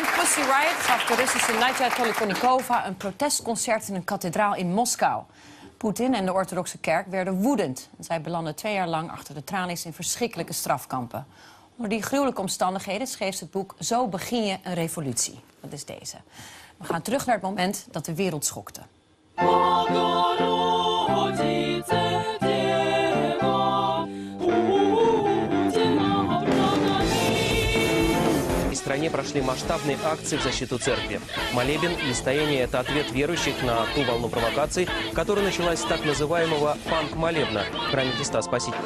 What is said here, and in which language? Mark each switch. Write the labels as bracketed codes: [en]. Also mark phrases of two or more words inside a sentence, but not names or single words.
[nl] Pussy Riot gaf toeristische Nadja Tolokonnikova een protestconcert in een kathedraal in Moskou. Poetin en de orthodoxe kerk werden woedend. Zij belanden 2 jaar lang achter de tralies in verschrikkelijke strafkampen. Onder die gruwelijke omstandigheden schreef ze het boek Zo begin je een revolutie. Dat is deze. We gaan terug naar het moment dat de wereld schokte. [ru] В стране прошли масштабные акции в защиту церкви. Молебен и стояние – это ответ верующих на ту волну провокаций, которая началась с так называемого панк-молебна в храме Христа Спасителя.